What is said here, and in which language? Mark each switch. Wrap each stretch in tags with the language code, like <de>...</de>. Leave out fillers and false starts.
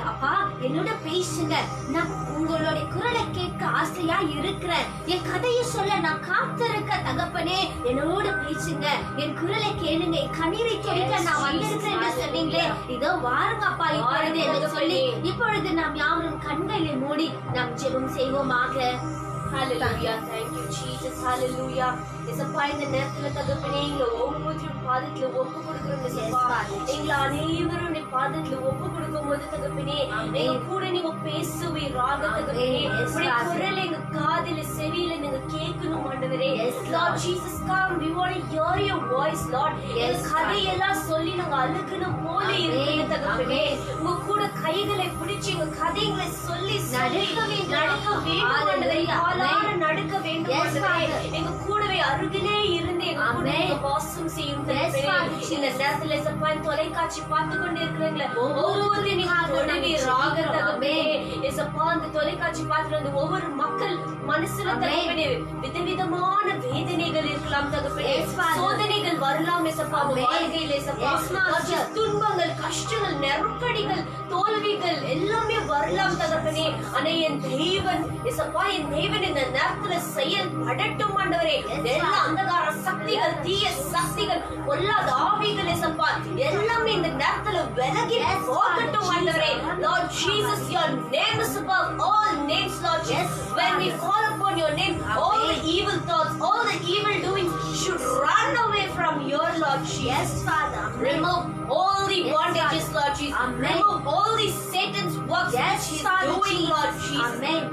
<ta>அப்பா என்னோட பேசுங்க, நான் உங்களுடைய குரலை கேட்க ஆசையா இருக்கிறேன், என் கதையை சொல்ல நான் காத்திருக்க தகப்பனே, என்னோட பேசுங்க, என் குரலை கேளுங்க, என் கண்ணீரை துடைக்க நான் வந்திருக்கிறேன் என்று சொன்னீங்களே, இதோ வாருங்க அப்பா இப்பொழுது என்று சொல்லி இப்பொழுது நாம் யாரும் கண்களை மூடி நாம் ஜெபம் செய்வோமாக.</ta> <en>Hallelujah. Thank you Jesus. Hallelujah.</en> <ta>இயேசுப்பா இந்த நேரத்துல தகப்பனே எங்களை ஒவ்வொரு பாதத்துல ஒப்பு கொடுக்கிறோம் இயேசுப்பா. எங்களை அனைவரும் நீ பாதத்துல ஒப்பு கொடுக்கும்போது தகப்பனே எங்க கூட நீங்க பேசுவீராக தகப்பனே. உங்களுடைய குரல் எங்க காதுல செவியில நீங்க கேட்கணும் ஆண்டவரே.</ta> <en>Lord Jesus come, we want to hear your voice Lord.</en> <ta>எங்க கதையெல்லாம் சொல்லி நாங்க அழுக்கணும் போல இருக்கு தகப்பனே. உங்க கூட கைகளை பிடிச்சு எங்க கதைகளை சொல்லி நடக்க வேண்டும் ஆண்டவரே. நடக்க வேண்டும் ஆண்டவரே. எங்க கூடவே அருகிலே இருந்து எங்க கூட வாசம் செய்யும் தகப்பனே. இந்த நேரத்துல இயேசுப்பா தொலைக்காட்சி பார்த்து கொண்டு இருக்கிறீங்களே ஒவ்வொரு நீங்க தொடுவீராக தகப்பனே. இயேசுப்பா அந்த தொலைக்காட்சி பார்த்து ஒவ்வொரு மக்கள் மனசுல தகப்பனே விதவிதமான வேதனைகள் இருக்கலாம் தகப்பனே, சோதனைகள் வரலாம் இயேசுப்பா வாழ்க்கையில இயேசுப்பா, துன்பங்கள் கஷ்டங்கள் நெருக்கடிகள் தோல்விகள் எல்லாமே வரலாம் தகப்பனே. ஆனா என் தேவன் இயேசுப்பா, என் தேவன் இந்த நேரத்துல செயல்படட்டும் ஆண்டவரே. எல்லா அந்தகார சக்திகள் தீய சக்திகள் பொல்லாத ஆவிகள் இயேசுப்பா எல்லாமே இந்த நேரத்துல விலகி போகட்டும் ஆண்டவரே.</ta> <en>Lord Jesus, your name is above all names Lord Jesus. When we call upon your name, all the evil thoughts, all the evil doings should run away from your Lord Jesus. Yes Father. Remove all the bondages Lord Jesus. Remove all the Satan's works that he is doing Lord Jesus.</en>